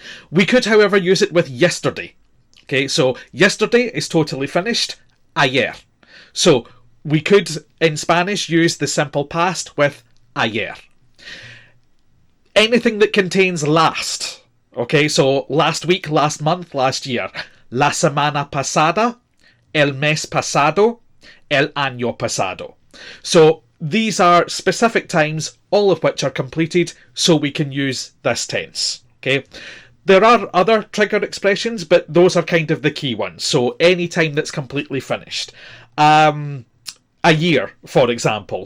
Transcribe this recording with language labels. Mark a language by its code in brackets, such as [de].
[en] We could, however, use it with yesterday. Okay, so yesterday is totally finished, ayer. So we could, in Spanish, use the simple past with ayer. Anything that contains last. Okay, so last week, last month, last year. [es] La semana pasada, el mes pasado, el año pasado. [en] So these are specific times, all of which are completed, so we can use this tense. Okay. There are other trigger expressions, but those are kind of the key ones. So any time that's completely finished. A year, for example.